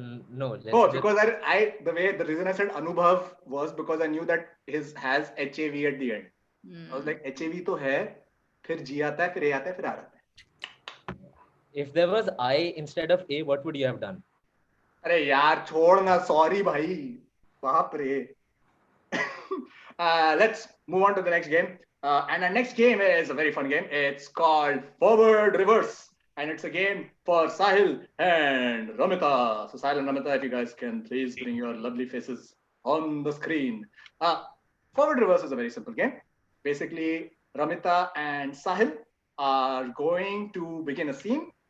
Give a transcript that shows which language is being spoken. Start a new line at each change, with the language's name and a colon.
English: No. Because the reason I said Anubhav was because I knew that his has HAV at the end. I was like,
Hindi: HAV to hai, फिर G आता है, फिर A आता है, फिर R आता है.
English: If there was I instead of A, what would you have done?
Hindi: अरे यार छोड़ ना, sorry भाई, बाप रे.
English: Let's move on to the next game. And our next game is a very fun game. It's called Forward Reverse. And it's a game for Sahil and Ramita. So Sahil and Ramita, if you guys can please bring your lovely faces on the screen. Forward Reverse is a very simple game. Basically, Ramita and Sahil are going to begin a scene.